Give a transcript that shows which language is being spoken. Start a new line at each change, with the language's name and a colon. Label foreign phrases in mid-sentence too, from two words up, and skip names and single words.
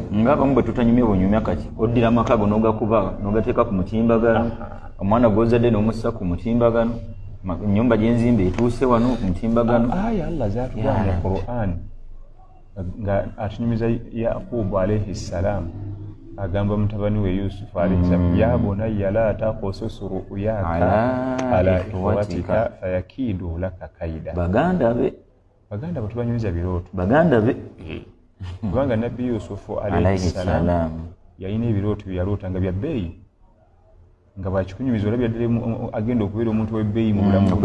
Ganda: Ng'abamu bwe tutanyumya bonyumya kati oddira amakago n'ogakuba n'ogateeka ku mutimbagano. Omwana gw'ozadde n'omussa ku mutimbagano. Ennyumba gye nzimba etuuse wano ku mutimbagano. Aya Allah zaatugamba mu Qur'an nga atunyumiza Yaqubu
Arabic: عليه السلام.
Ganda: Agamba mutabani we
Arabic: Yusuf عليه السلام يا بني لا تقصص رؤياك على إخوتك فيكيدوا لك كيدا.
Ganda: Baganda batubanyumiza birooto. Kubanga nabbi Yusuf
Arabic: عليه السلام
Ganda: yalina ebirooto byaloota nga bya bbeeyi nga bakikunyumiza olabya ddala agenda okubeera omuntu w'ebbeeyi mu bulamu